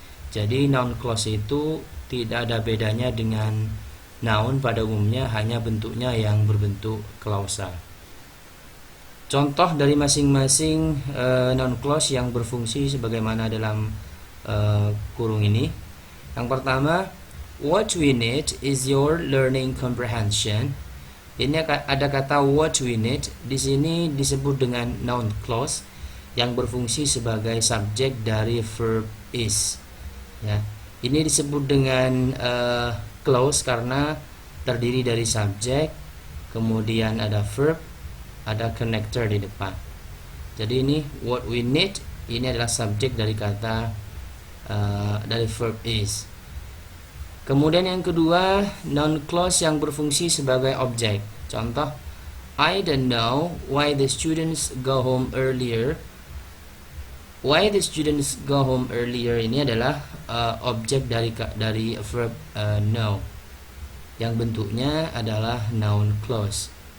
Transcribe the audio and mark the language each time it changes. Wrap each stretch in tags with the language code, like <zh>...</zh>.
<id>Jadi noun clause itu tidak ada bedanya dengan noun pada umumnya, hanya bentuknya yang berbentuk klausa. Contoh dari masing-masing noun clause yang berfungsi sebagaimana dalam kurung ini. Yang pertama,</id> <en>what we need is your learning comprehension.</en> <id>Ini ada kata</id> <en>what we need,</en> <id>di sini disebut dengan noun clause yang berfungsi sebagai subjek dari verb is. Ya, ini disebut dengan clause karena terdiri dari subjek, kemudian ada verb, ada connector di depan. Jadi ini</id> <en>what we need,</en> <id>ini adalah subjek dari kata dari verb is. Kemudian yang kedua, noun clause yang berfungsi sebagai objek. Contoh,</id> <en>I don't know why the students go home earlier. Why the students go home earlier</en> <id>ini adalah objek dari verb know, yang bentuknya adalah noun clause.</id>